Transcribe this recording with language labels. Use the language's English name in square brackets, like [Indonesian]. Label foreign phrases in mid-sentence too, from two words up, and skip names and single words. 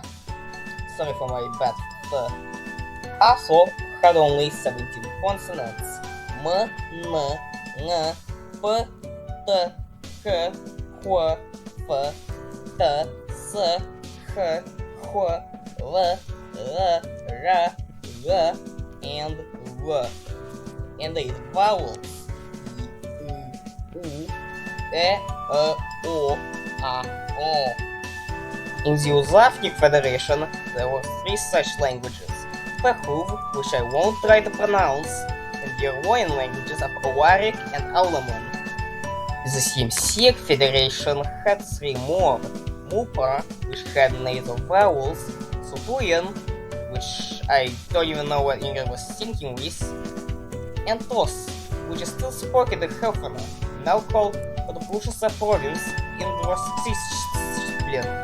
[English] Sorry for my bad Aso had only 17 consonants: m, n, ng, p, t, k, h, f, t, s, h, h, l, r, g, and v. And 8 vowels: u, e, o, a, o. In the Uzafnik Federation, there were 3 such languages: Pehuv, which I won't try to pronounce, and the Arroyan languages of Awarik and Aulaman. The CMC Federation had 3 more: Mupa, which had nasal vowels, Sutuyan, which I don't even know what Ingrid was thinking with, and Tos, which is still spoken in Helfana, now called the Pulchrea province in Rostisplin.